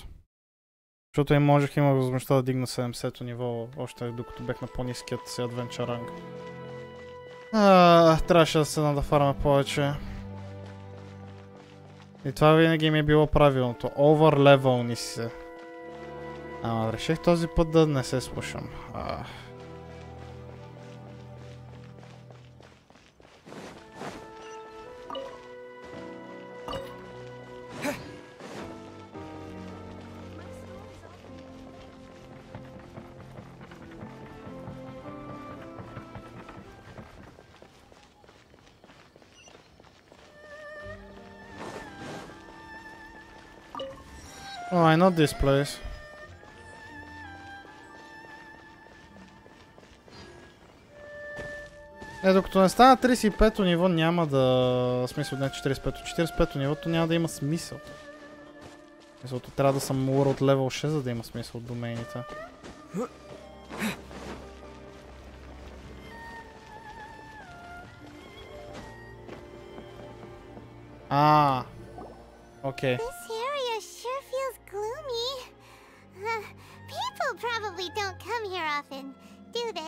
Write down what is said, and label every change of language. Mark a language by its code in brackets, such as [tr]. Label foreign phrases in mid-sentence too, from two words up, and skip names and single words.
[bg] Защото имах възможността да дигна 70-то ниво, още докато бех на по-ниският си [en] adventure rank. [bg] Трябваше да се надафарме повече. И това винаги ми е било правилното. Оверлевелни се. Ама реших този път да не се слушам. [en] Oh, I know this place. [bg] Докато не стана 35-то ниво няма да... В смисъл не 45-то. 45-то нивото няма да има смисъл. Защото трябва да съм [en] World Level 6, [bg] за да има смисъл от домейните. [en] Okay. This area sure feels gloomy. People probably don't come here often, do they?